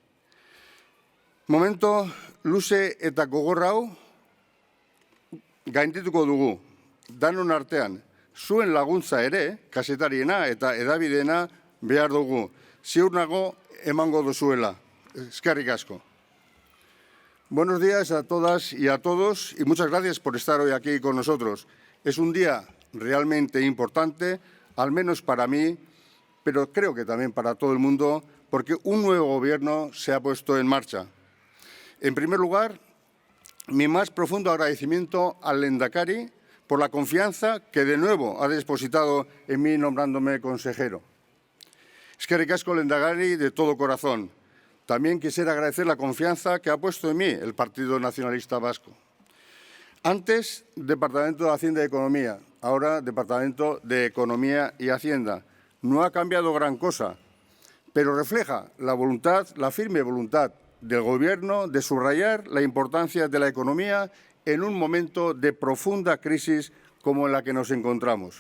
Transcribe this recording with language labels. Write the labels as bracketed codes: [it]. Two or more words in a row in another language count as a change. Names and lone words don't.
[eu] Momento luze eta gogorrau gaindituko dugu, danon artean, zuen laguntza ere, kazetariena eta edabideena behar dugu. Ziur nago emango duzuela. Eskerrik asko. [es] Buenos días a todas y a todos y muchas gracias por estar hoy aquí con nosotros. Es un día realmente importante, al menos para mí, pero creo que también para todo el mundo, porque un nuevo gobierno se ha puesto en marcha. En primer lugar, mi más profundo agradecimiento al lehendakari por la confianza que de nuevo ha depositado en mí nombrándome consejero. [eu] Eskerrik asko lehendakari [es] de todo corazón. También quisiera agradecer la confianza que ha puesto en mí el Partido Nacionalista Vasco. Antes, Departamento de Hacienda y Economía, ahora Departamento de Economía y Hacienda. No ha cambiado gran cosa, pero refleja la firme voluntad del Gobierno de subrayar la importancia de la economía en un momento de profunda crisis como en la que nos encontramos.